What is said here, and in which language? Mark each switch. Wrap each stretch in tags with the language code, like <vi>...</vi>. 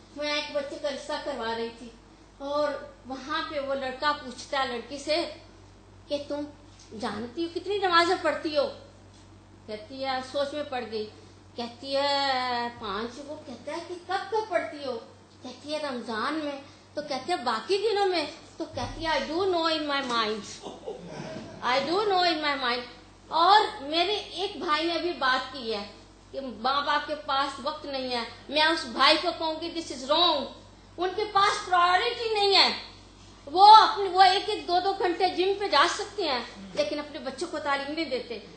<ur>میں ایک بچے کا رشتہ کروا رہی تھی اور وہاں پہ وہ لڑکا پوچھتا ہے لڑکی سے کہ تم جانتی ہو کتنی نمازیں پڑھتی ہو؟ کہتی ہے سوچ میں پڑ گئی. کہتی ہے 5. وہ کہتا ہے کہ کب پڑھتی ہو؟ کہتی ہے رمضان میں. تو کہتے ہیں باقی دنوں میں؟ تو کہتی ہے</ur> <en>I do know in my mind, I do know in my mind.</en> <ur>اور میرے ایک بھائی نے ابھی بات کی ہے کہ ماں باپ کے پاس وقت نہیں ہے. میں اس بھائی کو کہوں گی</ur> <en>This is wrong.</en> <ur>ان کے پاس پرائورٹی نہیں ہے. وہ 1-2 گھنٹے جم پہ جا سکتے ہیں لیکن اپنے بچوں کو تعلیم نہیں دیتے.</ur>